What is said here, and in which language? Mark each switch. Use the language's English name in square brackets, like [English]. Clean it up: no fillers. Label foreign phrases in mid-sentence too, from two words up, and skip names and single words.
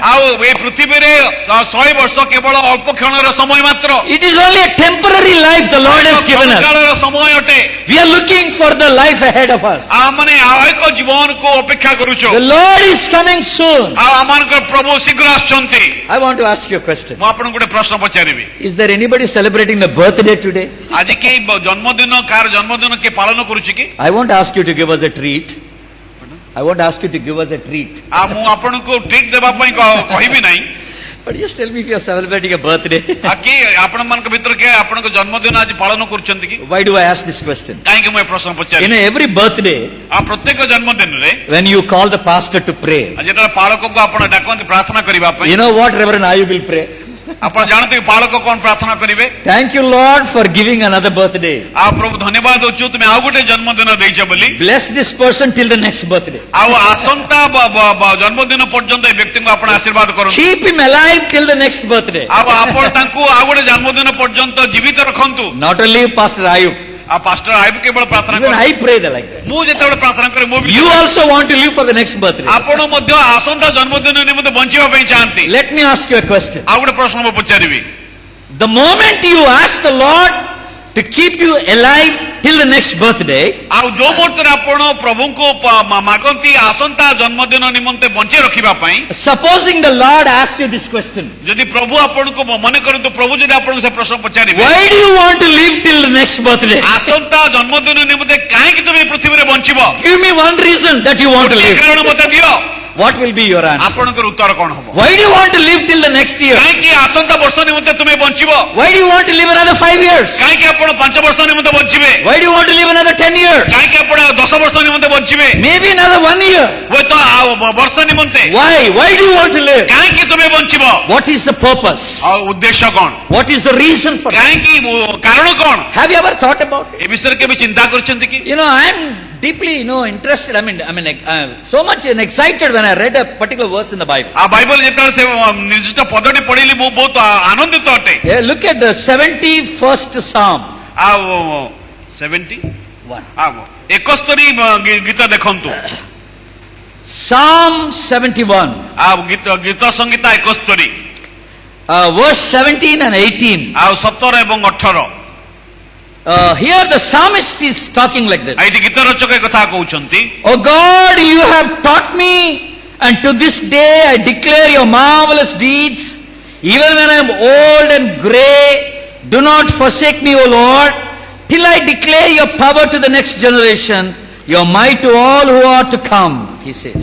[Odia] ଆଉ ଏ ପୃଥିବୀରେ 100 ବର୍ଷ କେବଳ ଅଳ୍ପ କ୍ଷଣର ସମୟ ମାତ୍ର [English] It is only a temporary life the Lord has given us. [Odia] କାଳର ସମୟ ଅଟେ [English] We are looking for the life ahead of us. [Odia] ଆମମାନେ ଆଉ ଏକ ଜୀବନକୁ ଅପେକ୍ଷା କରୁଛୁ [English] The Lord is coming soon. [Odia] ଆଉ ଆମମାନଙ୍କର ପ୍ରଭୁ ଶୀଘ୍ର ଆସୁଛନ୍ତି [English] I want to ask you a question. [Odia] ମୁଁ ଆପଣଙ୍କୁ ଗୋଟେ ପ୍ରଶ୍ନ ପଚାରିବି [English] Is there anybody celebrating the birthday today? [Odia] ଆଜି କେହି ଜନ୍ମଦିନ କାହାର ଜନ୍ମଦିନ କିଏ ପାଳନ କରୁଛି କି [English] I won't ask you to give us a treat. I won't ask you to give us a treat. [Odia] ଆଉ ମୁଁ ଆପଣଙ୍କୁ ଟ୍ରିଟ୍ ଦେବା ପାଇଁ କହିବି ନାହିଁ [English] But just tell me if you are celebrating a birthday. [Odia] ଆଉ କି ଆପଣମାନଙ୍କ ଭିତରେ କିଏ ଆପଣଙ୍କ ଜନ୍ମଦିନ ଆଜି ପାଳନ କରୁଛନ୍ତି କି [English] Why do I ask this question? [Odia] କାହିଁକି ମୁଁ ଏ ପ୍ରଶ୍ନ ପଚାରିବି [English] Every birthday, [Odia] ଆଉ ପ୍ରତ୍ୟେକ ଜନ୍ମଦିନରେ [English] when you call the pastor to pray, [Odia] ଯେତେବେଳେ ପାଳକକୁ ଆପଣ ଡାକନ୍ତି ପ୍ରାର୍ଥନା କରିବା ପାଇଁ [English] you know what Reverend Ayub will pray? [Odia] ଆପଣ ଜାଣନ୍ତି କି ପାଳକ କଣ ପ୍ରାର୍ଥନା କରିବେ [English] Thank you, Lord, for giving another birthday. [Odia] ଆଉ ପ୍ରଭୁ ଧନ୍ୟବାଦ ଦଉଛୁ ତୁମେ ଆଉ ଗୋଟେ ଜନ୍ମଦିନ ଦେଇଛ ବୋଲି [English] Bless this person till the next birthday. [Odia] ଆଉ ଆସନ୍ତା ଜନ୍ମଦିନ ପର୍ଯ୍ୟନ୍ତ ଏ ବ୍ୟକ୍ତିଙ୍କୁ ଆପଣ ଆଶୀର୍ବାଦ କରନ୍ତୁ [English] Keep him alive till the next birthday. [Odia] ଆଉ ଆପଣ ତାଙ୍କୁ ଆଉ ଗୋଟେ ଜନ୍ମଦିନ ପର୍ଯ୍ୟନ୍ତ ଜୀବିତ ରଖନ୍ତୁ [English] Not only Pastor Ayub, [Odia] ଆଉ ପାଷ୍ଟର ଆଇବ କେବଳ ପ୍ରାର୍ଥନା [English] even [Odia] କରନ୍ତି [English] I pray like that. [Odia] ମୁଁ ଯେତେବେଳେ ପ୍ରାର୍ଥନା କରେ ମୁଁ ବି [English] You also want to live for the next birthday. [Odia] ଆପଣ ମଧ୍ୟ ଆସନ୍ତା ଜନ୍ମଦିନ ନିମନ୍ତେ ବଞ୍ଚିବା ପାଇଁ ଚାହାନ୍ତି [English] Let me ask you a question. [Odia] ଆଉ ଗୋଟେ ପ୍ରଶ୍ନ ମୁଁ ପଚାରିବି [English] The moment you ask the Lord to keep you alive till the next birthday, [Odia] ଆଉ ଯୋଉ ମୁହୂର୍ତ୍ତରେ ଆପଣ ପ୍ରଭୁଙ୍କୁ ମାଗନ୍ତି ଆସନ୍ତା ଜନ୍ମଦିନ ନିମନ୍ତେ ବଞ୍ଚେଇ ରଖିବା ପାଇଁ [English] supposing the Lord asks you this question, [Odia] ଯଦି ପ୍ରଭୁ ଆପଣଙ୍କୁ ମନେ କରନ୍ତୁ ପ୍ରଭୁ ଯଦି ଆପଣଙ୍କୁ ସେ ପ୍ରଶ୍ନ ପଚାରିବେ [English] why do you want to live till the next birthday? [Odia] ଆସନ୍ତା ଜନ୍ମଦିନ ନିମନ୍ତେ କାହିଁକି ତୁମେ ପୃଥିବୀରେ ବଞ୍ଚିବ [English] Give me one reason that you want to ଏ live. [Odia] କାରଣ ମତେ ଦିଅ [English] What will be your answer? [Odia] ଆପଣଙ୍କର ଉତ୍ତର କଣ ହବ [English] Why do you want to live till the next year? [Odia] କାହିଁକି ଆସନ୍ତା ବର୍ଷ ନିମନ୍ତେ ତୁମେ ବଞ୍ଚିବ [English] Why do you want to live another 5 years? [Odia] କାହିଁକି ଆପଣ 5 ବର୍ଷ ନିମନ୍ତେ ବଞ୍ଚିବେ [English] Why do you want to live another 10 years? [Odia] କାହିଁକି ଆପଣ 10 ବର୍ଷ ନିମନ୍ତେ ବଞ୍ଚିବେ [English] Maybe another 1 year. [Odia] ହୁଏତ ଆଉ ବର୍ଷ ନିମନ୍ତେ [English] Why? Why do you want to live? [Odia] କାହିଁକି ତୁମେ ବଞ୍ଚିବ [English] What is the purpose? [Odia] ଆଉ ଉଦ୍ଦେଶ୍ୟ କଣ [English] What is the reason for that? [Odia] କାହିଁକି କାରଣ କଣ [English] Have you ever thought about it? [Odia] ଏ ବିଷୟରେ କେବେ ଚିନ୍ତା କରିଛନ୍ତି କି [English] I'm deeply, interested. So much excited when I read a particular verse in the Bible. [Odia] ଆଉ ବାଇବଲ ଯେତେବେଳେ ସେ ନିର୍ଦ୍ଦିଷ୍ଟ ପଦଟି ପଢିଲି ମୁଁ ବହୁତ ଆନନ୍ଦିତ ଅଟେ [English] Yeah, look at the 71st Psalm. [Odia] ଆଉ 71 ଗୀତ ଦେଖନ୍ତୁ [English] Psalm 71, [Odia] ଆଉ ଗୀତ ସଂଗୀତା 71 [English] verse 17 and 18. [Odia] ଆଉ 17 ଏବଂ 18 [English] Here the psalmist is talking like this. [Odia] ଏଇଠି ଗୀତ ରଚକ ଏ କଥା କହୁଛନ୍ତି [English] Oh God, you have taught me, and to this day I declare your marvelous deeds. Even when I am old and gray, do not forsake me, O Lord, till I declare your power to the next generation, your might to all who are to come, he says.